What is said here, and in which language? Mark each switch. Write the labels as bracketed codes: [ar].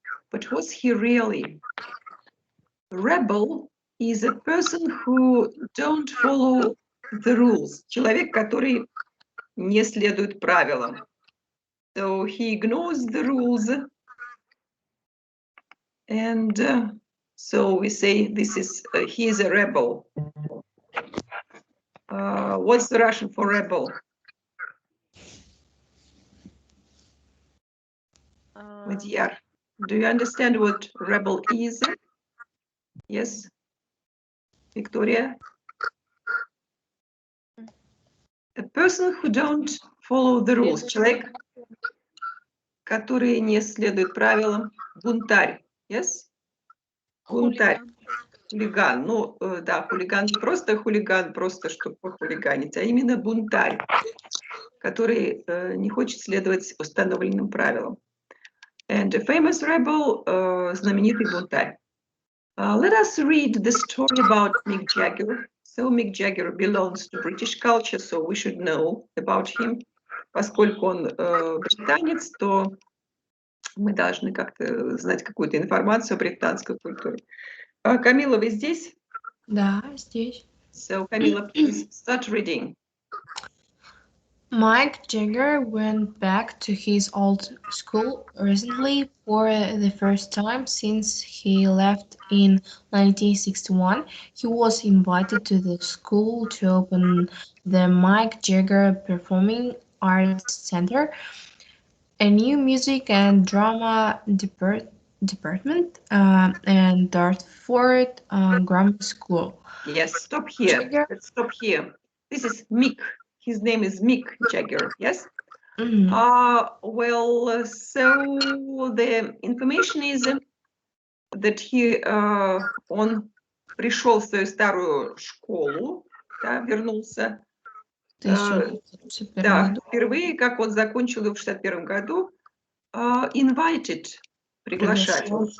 [en] But was he really? Rebel is a person who don't follow the rules. [ru] Человек, который не следует правилам. [en] So he ignores the rules. And so we say this is, he is a rebel. What's the Russian for rebel? Madhyar, do you understand what rebel is? Yes? Victoria? A person who don't follow the rules. [ru] Человек, который не следует правилам. Бунтарь. [en] Yes? [ru] Бунтарь. Хулиган. Ну, да, хулиган не просто хулиган, просто чтобы похулиганить, а именно бунтарь, который не хочет следовать установленным правилам. [en] And a famous rebel, [ru] знаменитый бунтарь. [en] Let us read the story about Mick Jagger. So Mick Jagger belongs to British culture, so we should know about him. [ru] Поскольку он британец, то мы должны как-то знать какую-то информацию о британской культуре. Камила, вы здесь? Да, здесь. [en] So, Camila, please start reading. Mick Jagger went back to his old school recently for the first time since he left in 1961. He was invited to the school to open the Mick Jagger Performing Arts Center, a new music and drama department, and Dartford Grammar School. Yes, stop here. Jagger. Let's stop here. This is Mick. His name is Mick Jagger, yes? Mhm. Well, so the information is that [ru] он пришел в свою старую школу, да, вернулся. В 1961 Да, году. впервые, как он закончил в 61 году, invited, приглашали.